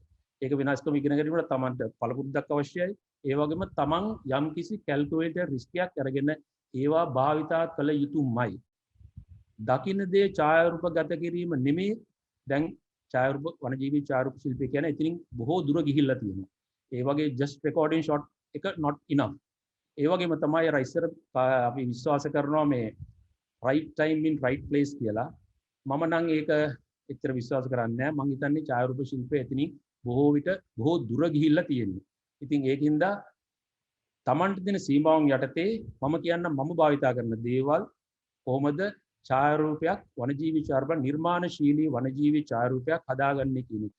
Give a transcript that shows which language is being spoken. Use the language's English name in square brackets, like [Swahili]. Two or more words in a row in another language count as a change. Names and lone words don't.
[Sinhala] ඒක වෙනස්කම ඉගෙන ගැනීමට තමන්ට පළපුරුද්දක් අවශ්‍යයි. ඒ වගේම තමන් යම්කිසි [English] calculated risk [Sinhala] අරගෙන ඒවා භාවිතා කළ යුතුමයි. දකින්න දේ ඡායාරූපගත කිරීම නෙමෙයි. දැන් ඡායාරූප වනජීවී ඡායාරූප ශිල්පය කියන්නේ ඉතින් බොහෝ දුර ගිහිල්ලා තියෙනවා. ඒ වගේ [English] just recording shot [Sinhala] එක [English] not enough. [Sinhala] ඒ වගේම තමයි අර ඉස්සර අපි විශ්වාස කරනවා මේ [English] right time in right place [Sinhala] කියලා. මම නම් ඒක එච්චර විශ්වාස කරන්නේ නැහැ. මම හිතන්නේ ඡායාරූප ශිල්පය එතනින් බොහෝ විට බොහෝ දුර ගිහිල්ලා තියෙනවා. ඉතින් ඒකින්ද තමන්ට දෙන සීමාවන් යටතේ මම කියන්නම් මම භාවිතා කරන දේවල් කොහොමද ඡායාරූපයක් වනජීවී ඡායාරූප නිර්මාණශීලී වනජීවී ඡායාරූපයක් හදාගන්නේ කියන එක.